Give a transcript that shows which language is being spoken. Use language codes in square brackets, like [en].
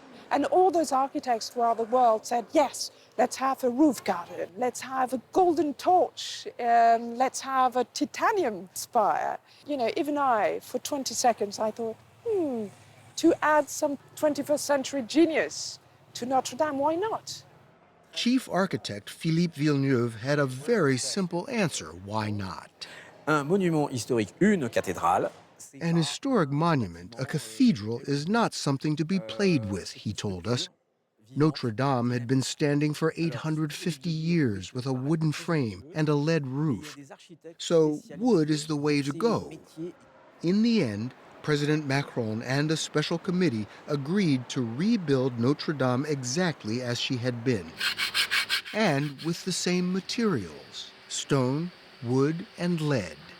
[en] And all those architects throughout the world said, yes, let's have a roof garden, let's have a golden torch, let's have a titanium spire. You know, even I, for 20 seconds, I thought, to add some 21st century genius to Notre Dame, why not? Chief architect Philippe Villeneuve had a very simple answer, why not? [fr] Un monument historique, une cathédrale. [en] An historic monument, a cathedral, is not something to be played with, he told us. Notre Dame had been standing for 850 years with a wooden frame and a lead roof. So wood is the way to go. In the end, President Macron and a special committee agreed to rebuild Notre Dame exactly as she had been, and with the same materials: stone, wood, and lead.